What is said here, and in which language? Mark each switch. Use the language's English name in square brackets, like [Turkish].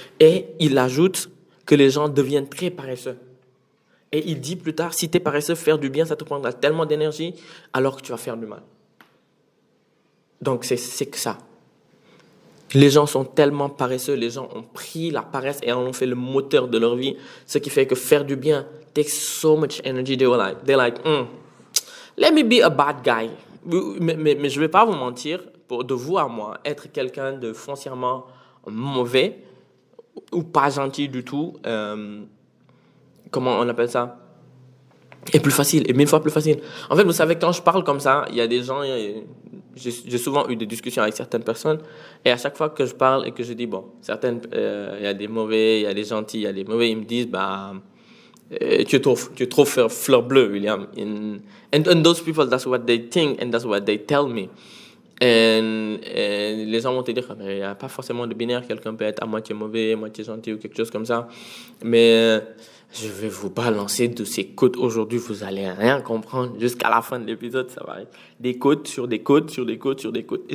[French] Et il ajoute que les gens deviennent très paresseux. Et il dit plus tard, si tu es paresseux, faire du bien, ça te prendra tellement d'énergie, alors que tu vas faire du mal. Donc, c'est que ça. Les gens sont tellement paresseux, les gens ont pris la paresse et en ont fait le moteur de leur vie, ce qui fait que faire du bien [English] takes so much energy. They're like, let me be a bad guy. [French] Mais je vais pas vous mentir, de vous à moi, être quelqu'un de foncièrement mauvais ou pas gentil du tout, comment on appelle ça? est plus facile, est 1000 fois plus facile. En fait, vous savez, quand je parle comme ça, il y a des gens, j'ai souvent eu des discussions avec certaines personnes, et à chaque fois que je parle et que je dis, bon, il y a des mauvais, il y a des gentils, il y a des mauvais, ils me disent, bah, tu es trop fleur bleue, William. [English] And those people, that's what they think, and that's what they tell me. [French] Et les gens vont te dire, mais il n'y a pas forcément de binaire, quelqu'un peut être à moitié mauvais, à moitié gentil ou quelque chose comme ça. Mais je vais vous balancer de ces côtes aujourd'hui, vous allez rien comprendre. Jusqu'à la fin de l'épisode, ça va être des côtes sur des côtes, sur des côtes, sur des côtes.